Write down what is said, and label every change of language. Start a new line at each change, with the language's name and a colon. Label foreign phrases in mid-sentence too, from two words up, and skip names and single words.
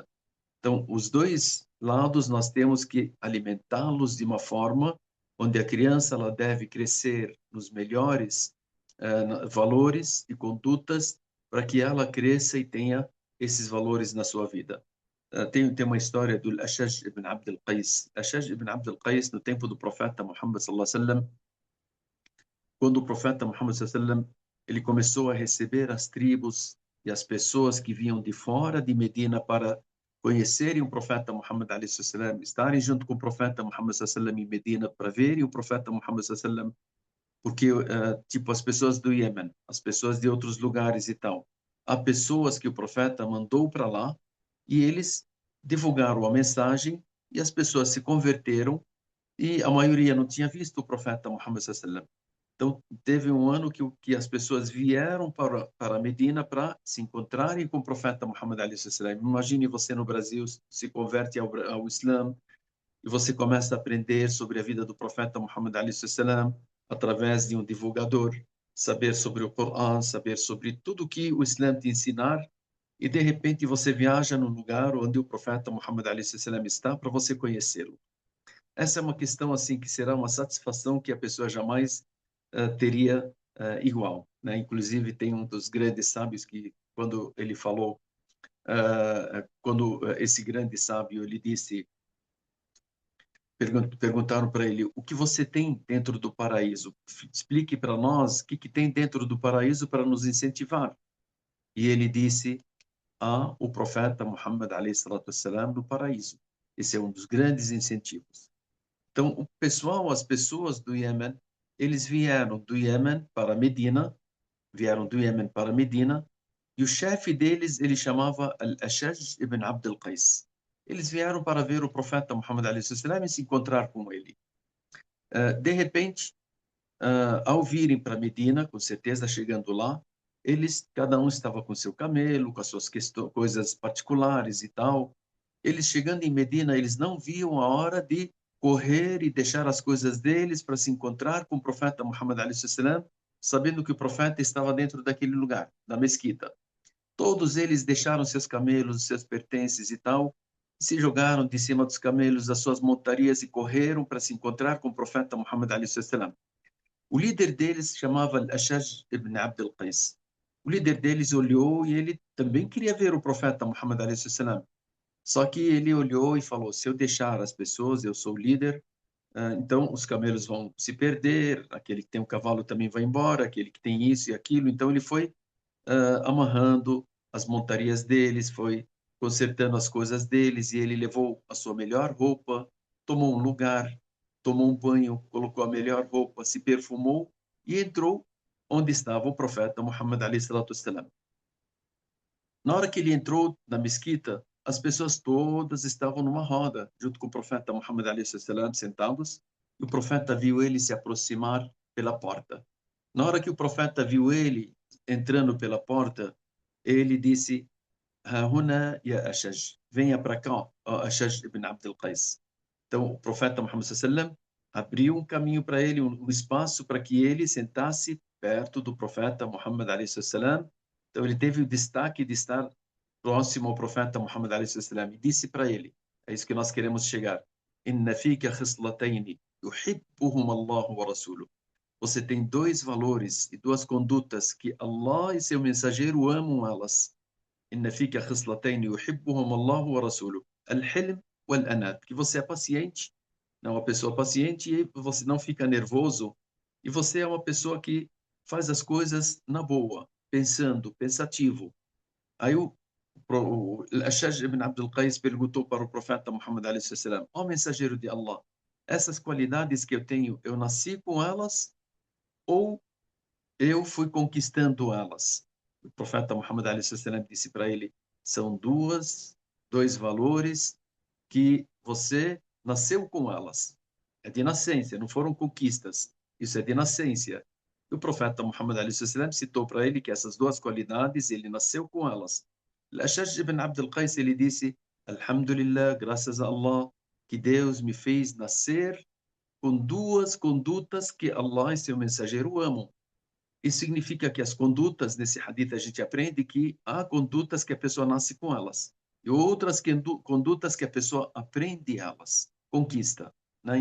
Portuguese: Então, os dois lados nós temos que alimentá-los de uma forma onde a criança ela deve crescer nos melhores valores e condutas para que ela cresça e tenha esses valores na sua vida. Tem uma história do Ashaj ibn Abd al-Qais. Ashaj ibn Abd al-Qais, no tempo do profeta Muhammad
Arabic: صلى الله عليه وسلم,
Portuguese: quando o profeta Muhammad
Arabic: صلى الله عليه وسلم
Portuguese: ele começou a receber as tribos e as pessoas que vinham de fora de Medina para conhecerem o profeta Muhammad
Arabic: عليه وسلم,
Portuguese: estarem junto com o profeta Muhammad
Arabic: صلى الله عليه وسلم
Portuguese: em Medina para verem o profeta Muhammad
Arabic: صلى الله عليه وسلم,
Portuguese: porque tipo as pessoas do Iêmen, as pessoas de outros lugares e tal, há pessoas que o profeta mandou para lá e eles divulgaram a mensagem e as pessoas se converteram e a maioria não tinha visto o profeta Muhammad
Arabic: صلى الله عليه وسلم.
Portuguese: Então, teve um ano que as pessoas vieram para Medina para se encontrarem com o profeta Muhammad
Arabic: عليه السلام.
Portuguese: Imagine você no Brasil se converte ao Islã e você começa a aprender sobre a vida do profeta Muhammad
Arabic: عليه السلام
Portuguese: através de um divulgador, saber sobre o Corão, saber sobre tudo que o Islã te ensinar, e de repente você viaja num lugar onde o profeta Muhammad
Arabic: عليه السلام
Portuguese: está para você conhecê-lo. Essa é uma questão assim que será uma satisfação que a pessoa jamais teria igual, né? Inclusive tem um dos grandes sábios que quando ele falou, quando esse grande sábio ele disse, perguntaram para ele o que você tem dentro do paraíso, explique para nós o que tem dentro do paraíso para nos incentivar. E ele disse, há o profeta Muhammad
Arabic: عليه الصلاة والسلام
Portuguese: no paraíso. Esse é um dos grandes incentivos. Então, o pessoal, as pessoas do Iêmen, eles vieram do Iêmen para Medina, e o chefe deles, ele chamava Al-Ashaj ibn Abd al-Qais. Eles vieram para ver o profeta Muhammad
Arabic: عليه السلام
Portuguese: e se encontrar com ele. De repente, ao virem para Medina, com certeza chegando lá, cada um estava com seu camelo, com as suas coisas particulares e tal. Eles chegando em Medina, eles não viam a hora de correr e deixar as coisas deles para se encontrar com o profeta Muhammad
Arabic: عليه السلام,
Portuguese: sabendo que o profeta estava dentro daquele lugar, da mesquita. Todos eles deixaram seus camelos, seus pertences e tal, se jogaram de cima dos camelos, das suas montarias e correram para se encontrar com o profeta Muhammad
Arabic: عليه السلام.
Portuguese: O líder deles se chamava Ashaj ibn Abd al-Qais. O líder deles olhou e ele também queria ver o profeta Muhammad
Arabic: عليه السلام.
Portuguese: Só que ele olhou e falou: se eu deixar as pessoas, eu sou o líder, então os camelos vão se perder, aquele que tem um cavalo também vai embora, aquele que tem isso e aquilo. Então ele foi amarrando as montarias deles, foi consertando as coisas deles, e ele levou a sua melhor roupa, tomou um lugar, tomou um banho, colocou a melhor roupa, se perfumou e entrou onde estava o profeta Muhammad
Arabic: عليه الصلاة والسلام.
Portuguese: Na hora que ele entrou na mesquita, as pessoas todas estavam numa roda, junto com o profeta Muhammad
Arabic: عليه السلام,
Portuguese: sentados, e o profeta viu ele se aproximar pela porta. Na hora que o profeta viu ele entrando pela porta, ele disse:
Arabic: "هنا يا أشج,
Portuguese: venha para cá, ó Ashaj ibn Abd al-Qais." Então, o profeta Muhammad sallam abriu um caminho para ele, um espaço para que ele sentasse perto do profeta Muhammad
Arabic: عليه السلام.
Portuguese: Então, ele teve o destaque de estar próximo ao profeta Muhammad
Arabic: عليه السلام
Portuguese: e disse para ele, é isso que nós queremos chegar:
Arabic: "إن فيك خصلتين يحبهم الله ورسوله."
Portuguese: Você tem dois valores e duas condutas que Allah e seu mensageiro amam elas.
Arabic: إن فيك خصلتين يحبهم الله ورسوله الحلم والأنات,
Portuguese: que você é paciente, não é uma pessoa paciente e você não fica nervoso, e você é uma pessoa que faz as coisas na boa, pensando, pensativo. Aí o Ashaj ibn Abdul Qais perguntou para o profeta Muhammad
Arabic: عليه السلام:
Portuguese: ó mensageiro de Allah, essas qualidades que eu tenho, eu nasci com elas ou eu fui conquistando elas? O profeta Muhammad
Arabic: عليه السلام
Portuguese: disse para ele: são dois valores que você nasceu com elas. É de nascença, não foram conquistas. Isso é de nascença. E o profeta Muhammad
Arabic: عليه السلام
Portuguese: citou para ele que essas duas qualidades ele nasceu com elas. Al-Ashaj ibn Abd al-Qais ele disse: Alhamdulillah, graças a Allah, que Deus me fez nascer com duas condutas que Allah e seu mensageiro amam. Isso significa que as condutas, nesse hadith a gente aprende que há condutas que a pessoa nasce com elas e outras condutas que a pessoa aprende elas, conquista, né?